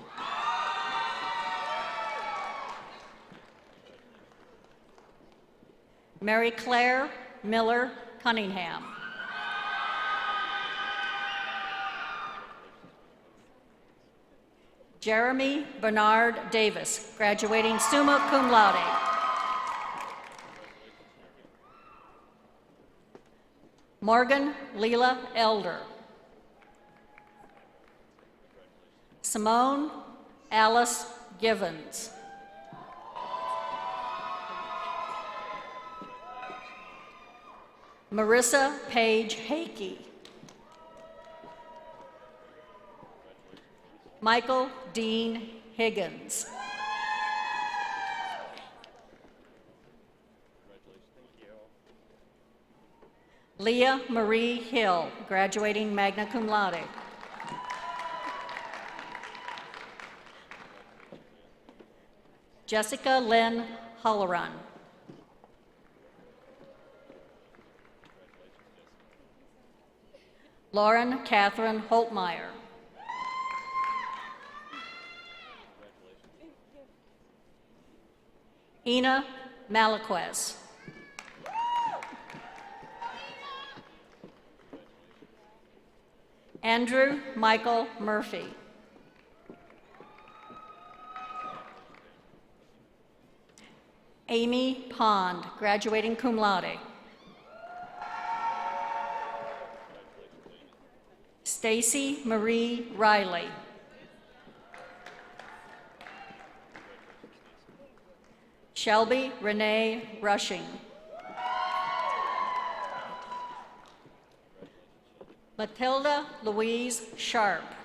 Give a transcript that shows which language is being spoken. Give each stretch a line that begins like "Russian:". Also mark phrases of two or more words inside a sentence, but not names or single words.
English: Mary Claire Miller Cunningham. Jeremy Bernard Davis, graduating
Latin: summa cum laude.
English: Morgan Leela Elder. Simone Alice Givens. Marissa Page Hakey. Michael Dean Higgins. Leah Marie Hill, graduating
Latin: magna cum laude.
English: Jessica Lynn Halloran. Lauren Catherine Holtmeyer. Ina Malaquez. Andrew Michael Murphy. Amy Pond, graduating
Latin: cum laude.
English: Stacy Marie Riley. Shelby Renee Rushing. Matilda Louise Sharp.